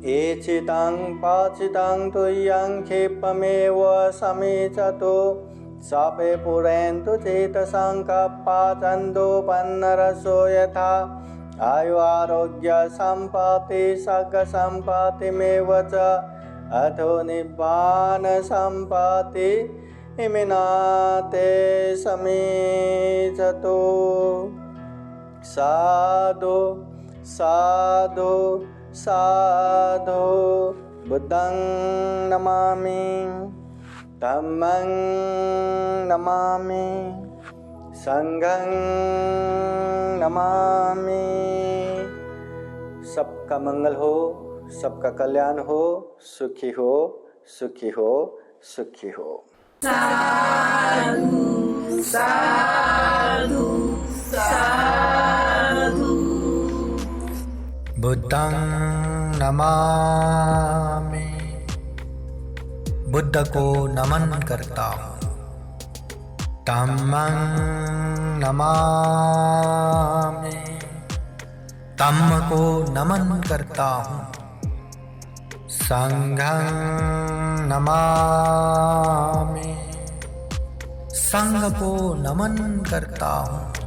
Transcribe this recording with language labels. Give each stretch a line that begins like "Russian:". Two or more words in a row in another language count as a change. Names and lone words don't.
Pali: एचितं पाचितं तुय्यं क्षिप्रमेव समीचतु सपे पुरेन्तु चेतसङ्कप्पाचन्दोपन्नरसो यथा आयु आरोग्य सम्पत्ति सग सम्पत्तिमेव च अथो निब्बान सम्पत्ति इमिनाते समीचतु। साधु साधु साधु बुद्धं नमामि धम्मं नमामि संघं नमामि।
Hindi: सबका मंगल हो, सबका कल्याण हो, सुखी हो, सुखी हो, सुखी हो।
Pali: साधु साधु साधु। बुद्धं नमामि,
Hindi: बुद्ध को नमन करता हूँ।
Pali: धम्मं नमामि,
Hindi: धम्म को नमन करता हूँ।
Pali: संघं नमामि,
Hindi: संघ को नमन करता हूँ।